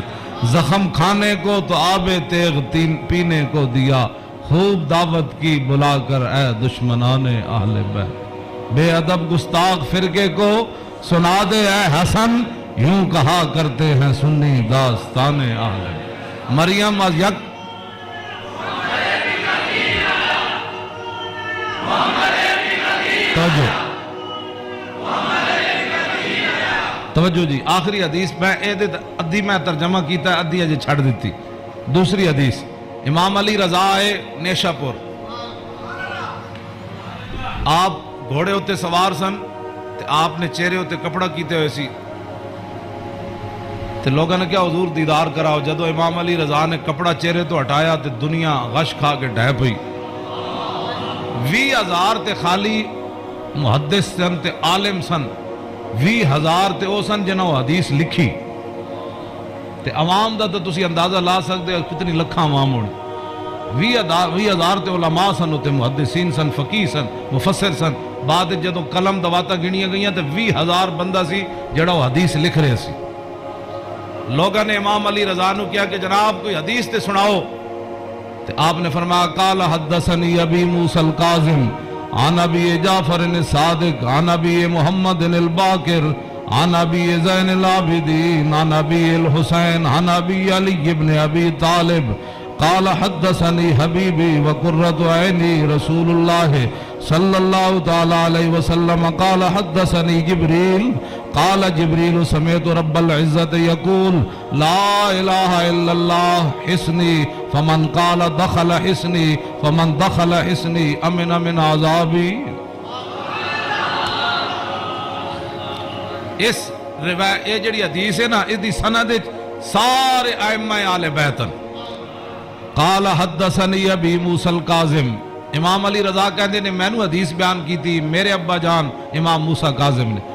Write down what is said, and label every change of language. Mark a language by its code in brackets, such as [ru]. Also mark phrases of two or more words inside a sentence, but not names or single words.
[ur] زخم کھانے کو تو آب تیغ پینے کو دیا, خوب دعوت کی بلا کر اے دشمنان اہل بیت. بے ادب گستاخ فرقے کو سنا دے اے حسن, یوں کہا کرتے ہیں سنی داستان اہل بیت. [pa] مریم از یک توجہ جی, آخری حدیث میں ادھی میں ترجمہ کیتا ہے, ادھی اجے چھڑ دیتی. دوسری حدیث امام علی رضا ہے نیشہ پور, آپ گھوڑے ہوتے سوار سن تے آپ نے چہرے ہوتے کپڑا کیتے ہوئے سی تے لوگوں نے کیا حضور دیدار کراؤ. جدو امام علی رضا نے کپڑا چہرے تو ہٹایا تے دنیا غش کھا کے ڈھہ پئی. 20,000 تے خالی محدث سن تے عالم سن, 20,000 تے او سن جنہوں حدیث لکھی تے عوام دا تو تسی اندازہ لا سکتے ہو کتنی لکھاں عوام ہونی. 20,000 تے علماء سن, تے محدثین سن, فقیہ سن, مفسر سن. بعد جدوں قلم دواتا گنیاں گئیاں تے 20,000 بندہ سی جڑا وہ حدیث لکھ رہے سی. لوگوں نے امام علی رضا نو کیا کہ جناب کوئی حدیث تے سناؤ, تے آپ نے فرمایا [ar] قال حدثنی ابی موسیٰ القاظم عن ابی جعفر الصادق عن ابی محمد الباقر عن ابی زین العابدین عن ابی الحسین عن ابی علی ابن ابی طالب قال حدثنی حبیبی وقرۃ عینی رسول اللہ صلی اللہ تعالی علیہ وسلم قال حدثنی جبریل قال جبریل سمعت رب العزت یقول لا الہ الا اللہ حسنی فمن قال دخل حسنی فمن دخل حسنی امن من عذابی. [pa] اس روایت یہ جڑی حدیث ہے نا, اس دی سند سارے ائمہ آل بیت. [ar] قال حدثنی ابی موسیٰ القاظم, [ur] امام علی رضا کہتے ہیں میں نے حدیث بیان کی تھی میرے ابا جان امام موسیٰ کاظم نے.